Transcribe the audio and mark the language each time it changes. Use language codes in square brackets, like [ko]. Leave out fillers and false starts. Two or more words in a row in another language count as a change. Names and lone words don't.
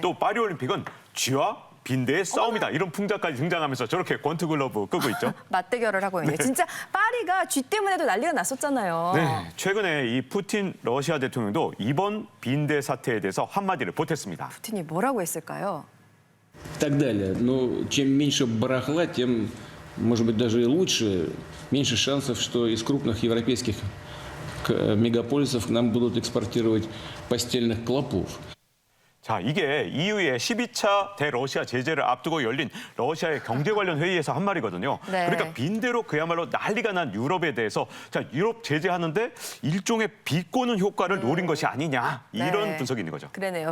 [ko] 또 파리 올림픽은 쥐와 빈대의 싸움이다. 이런 풍자까지 등장하면서 저렇게 권투글러브 끄고 있죠. 맞대결을 하고 있네요. 진짜 파리가 쥐 때문에도 난리가 났었잖아요. 네, 최근에 이 푸틴 러시아 대통령도 이번 빈대 사태에 대해서 한마디를 보탰습니다. 푸틴이 뭐라고 했을까요? [ru] Так далее. Но чем меньше барахла, тем, может быть, даже и лучше. Меньше шансов, что из крупных европейских мегаполисов к нам будут экспортировать постельных клопов. [ko] 자, 이게 EU의 12차 대러시아 제재를 앞두고 열린 러시아의 경제 관련 회의에서 한 말이거든요. 네. 그러니까 빈대로 그야말로 난리가 난 유럽에 대해서 자, 유럽 제재하는데 일종의 비꼬는 효과를 노린 것이 아니냐 이런 네. 분석이 있는 거죠. 그러네요.